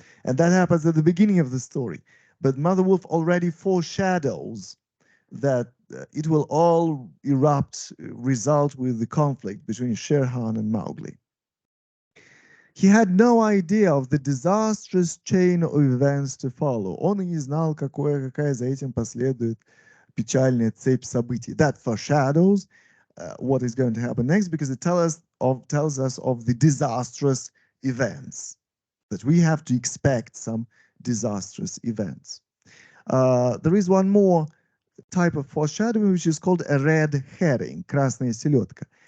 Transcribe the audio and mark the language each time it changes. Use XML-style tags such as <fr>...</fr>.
<en>And that happens at the beginning of the story. But Mother Wolf already foreshadows that it will all result with the conflict between Shere Han and Mowgli. He had no idea of the disastrous chain of events to follow.</en> <ru>Он и не знал, какая за этим последует печальная цепь событий.</ru> <en>That foreshadows what is going to happen next because it tells us of the disastrous events, that we have to expect some disastrous events. There is one more type of foreshadowing, which is called a red herring, красная селедка.</en>